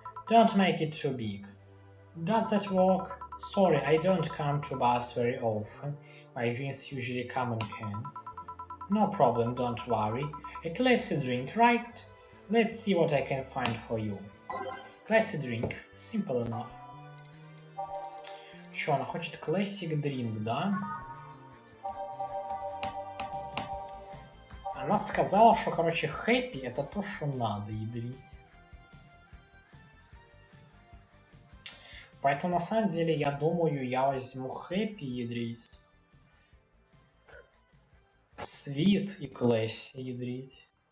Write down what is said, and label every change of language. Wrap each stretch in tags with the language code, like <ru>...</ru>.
<en>Don't make it too big. Does that work? Sorry, I don't come to bars very often. My drinks usually come in can. No problem, don't worry. A classy drink, right? Let's see what I can find for you. Classy drink. Simple enough.</en> <ru>Что, она хочет classic drink, да? Она сказала, что, короче, happy это то, что надо ядрить. Поэтому, на самом деле, я думаю, я возьму happy ядрить. Sweet и classy ядрить.</ru>